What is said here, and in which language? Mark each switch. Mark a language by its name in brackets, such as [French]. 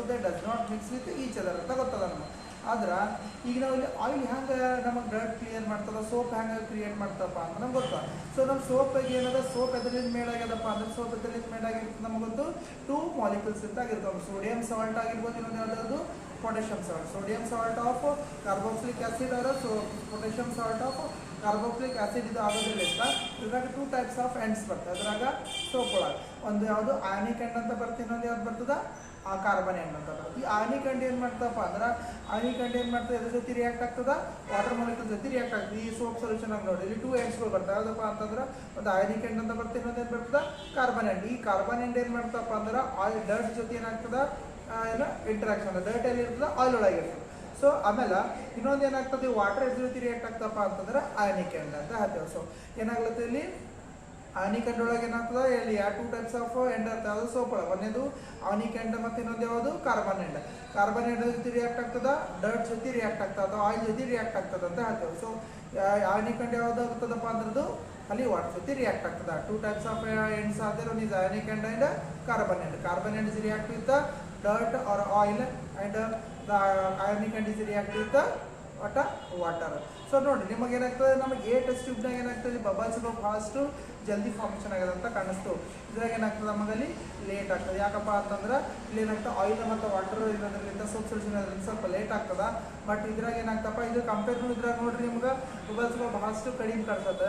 [English] so they does not mix with each other [Kannada] ಅಂತ ಗೊತ್ತದ ನಮಗೆ. ಆದ್ರೆ ಈಗ ನಾವು ಇಲ್ಲಿ ಆಯಿಲ್ ಹ್ಯಾಂಗೆ ನಮಗೆ ಡರ್ಟ್ ಕ್ಲಿಯರ್ ಮಾಡ್ತದ, ಸೋಪ್ ಹ್ಯಾಂಗೆ ಕ್ರಿಯೇಟ್ ಮಾಡ್ತಪ್ಪ ಅಂತ ನಮ್ಗೆ ಗೊತ್ತಾ. ಸೊ ನಮ್ಮ ಸೋಪಿಗೆ ಏನದ, ಸೋಪ್ ಎದರಿಂದ ಮೇಡ್ ಆಗ್ಯದಪ್ಪ ಅಂದ್ರೆ ಸೋಪ್ ಎದರಿಂದ ಮೇಡ್ ಆಗಿರ್ತದೆ ನಮಗೊಂದು 2 ಮಾಲಿಕ್ಯೂಲ್ಸ್ ಅಂತ ಆಗಿರ್ತಾವೆ. ಸೋಡಿಯಂ ಸಾಲ್ಟ್ ಆಗಿರ್ಬೋದು, ಇನ್ನೊಂದು ಯಾವುದಾದ್ರು potassium salt. [English] Sodium salt of carboxylic acid or potassium salt of carboxylic acid [Kannada] ಇದು ಆಗೋದ್ರಿಂದ ಇದ್ರಾಗ 2 ಟೈಪ್ಸ್ ಆಫ್ ಎಂಡ್ಸ್ ಬರ್ತದೆ. ಅದ್ರಾಗ ಸೋಪ್ ಒಳಗೆ ಒಂದು ಯಾವುದು ಆಯನಿಕ್ ಎಂಡ್ ಅಂತ ಬರ್ತದೆ, ಇನ್ನೊಂದು ಯಾವ್ದು ಬರ್ತದ ಕಾರ್ಬನ್ ಎಂಡ್ ಅಂತ ಬರ್ತದೆ. ಈ ಆಯನಿಕ್ ಎಂಡ್ ಏನು ಮಾಡ್ತಪ್ಪ ಅಂದ್ರೆ ಆಯನಿಕ್ ಎಂಡ್ ಏನು ಮಾಡ್ತದೆ, ಎದ್ರ ಜೊತೆ ರಿಯಾಕ್ಟ್ ಆಗ್ತದ, ವಾಟರ್ ಮಾಲಿಕ್ಯೂಲ್ ಜೊತೆ ರಿಯಾಕ್ಟ್ ಆಗ್ತದೆ. ಈ ಸೋಪ್ ಸೊಲ್ಯೂಷನ್ ಆಗಿ ನೋಡಿ ಇಲ್ಲಿ 2 ಎಂಡ್ಸ್ಗಳು ಬರ್ತವೆ. ಯಾವುದಪ್ಪ ಅಂತಂದ್ರೆ ಒಂದು ಆಯನಿಕ್ ಎಂಡ್ ಅಂತ ಬರ್ತದೆ, ಇನ್ನೊಂದು ಏನು ಬರ್ತದೆ ಕಾರ್ಬನ್ ಎಂಡ್. ಈ ಕಾರ್ಬನ್ ಎಂಡ್ ಏನು ಮಾಡ್ತಪ್ಪ ಅಂದ್ರೆ ಆಯಿಲ್ ಡರ್ಟ್ ಜೊತೆ ಏನಾಗ್ತದ ಏನೋ ಇಂಟ್ರಾಕ್ಷನ್, ಡರ್ಟ್ ಎಲ್ಲಿ ಇರ್ತದೆ, ಆಯಿಲ್ ಒಳಗೆ ಇರ್ತದೆ. ಸೊ ಆಮೇಲೆ ಇನ್ನೊಂದು ಏನಾಗ್ತದೆ, ವಾಟರ್ ಎದ್ರ ಜೊತೆ ರಿಯಾಕ್ಟ್ ಆಗ್ತಪ್ಪ ಅಂತಂದ್ರೆ ಆಯನಿಕ್ ಎಂಡ್ ಅಂತ ಹೇಳ್ತೇವೆ. ಸೊ ಏನಾಗ್ಲತ್ತೆ ಇಲ್ಲಿ ಆನಿಕ್ ಎಂಡ್ ಒಳಗೆ ಏನಾಗ್ತದೆ, ಇಲ್ಲಿ 2 ಟೈಪ್ಸ್ ಆಫ್ ಎಂಡ್ ಇರ್ತದೆ. ಅದು ಸೋಪ್ ಒಳಗೆ ಒಂದೇದು ಆನಿಕ್ ಎಂಡ್ ಮತ್ತು ಇನ್ನೊಂದು ಯಾವುದು ಕಾರ್ಬನ್ ಎಂಡ್. ಕಾರ್ಬನ್ ಎಂಡ್ ಜೊತೆ ರಿಯಾಕ್ಟ್ ಆಗ್ತದ, ಡರ್ಟ್ ಜೊತೆ ರಿಯಾಕ್ಟ್ ಆಗ್ತದೆ ಅಥವಾ ಆಯಿಲ್ ಜೊತೆ ರಿಯಾಕ್ಟ್ ಆಗ್ತದೆ ಅಂತ ಹೇಳ್ತೇವೆ. ಸೊ ಆನಿಕ್ ಎಂಡ್ ಯಾವುದು ಆಗ್ತದಪ್ಪ ಅಂದ್ರದ್ದು ಅಲ್ಲಿ ವಾಟರ್ ಜೊತೆ ರಿಯಾಕ್ಟ್ ಆಗ್ತದೆ. 2 ಟೈಪ್ಸ್ ಆಫ್ ಎಂಡ್ಸ್ ಆದ್ರೆ ಒಂದು [English] is ionic end and carbon end. Carbon end is react with the dirt or oil and the ionic end is react with the water. [Kannada] So ನೋಡಿ ನಿಮಗೆ ಏನಾಗ್ತದೆ, ನಮಗೆ ಟೆಸ್ಟ್ ಟ್ಯೂಬ್ನಾಗ ಏನಾಗ್ತದೆ, ಬಬಲ್ಸ್ಗಳು fast ಜಲ್ದಿ formation ಆಗೋದು ಅಂತ ಕಾಣಿಸ್ತು. ಇದ್ರಾಗ ಏನಾಗ್ತದೆ ನಮಗಲ್ಲಿ ಲೇಟ್ ಆಗ್ತದೆ. ಯಾಕಪ್ಪ ಅಂತಂದ್ರೆ ಇಲ್ಲಿ ಏನಾಗ್ತದೆ ಆಯಿಲ್ ಮತ್ತು ವಾಟರ್ ಇರೋದ್ರಿಂದ ಸೋಪ್ ಸೊಲ್ಯೂಷನ್ ಇರೋದ್ರಿಂದ ಸ್ವಲ್ಪ ಲೇಟ್ ಆಗ್ತದೆ. ಬಟ್ ಇದ್ರಾಗ ಏನಾಗ್ತಪ್ಪ, ಇದು ಕಂಪೇರ್ ಇದ್ರಾಗ ನೋಡ್ರಿ ನಿಮ್ಗೆ ಬಬಲ್ಸ್ಗಳು ಬಹಳಷ್ಟು ಕಡಿಮೆ ಕಾಣಿಸ್ತದೆ.